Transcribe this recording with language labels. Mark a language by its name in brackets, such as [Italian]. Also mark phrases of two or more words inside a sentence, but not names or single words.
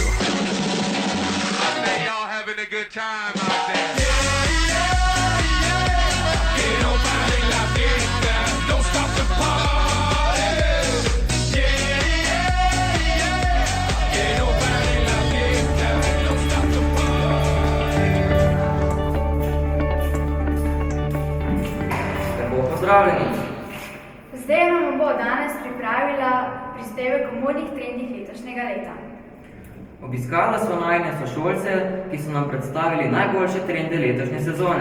[English] I bet y'all having a good time out there. [Spanish] Que no pare la fiesta, [English] don't stop the party. [Spanish] Que no pare la fiesta, [English] don't stop the [Slovenian] Lepo pozdravljeni. Zdaj nam bo danes pripravila prispevek o modnih trendih letošnjega leta. Obiskala sva najine sošolce, ki so nam predstavili najboljše trende letošnje sezone.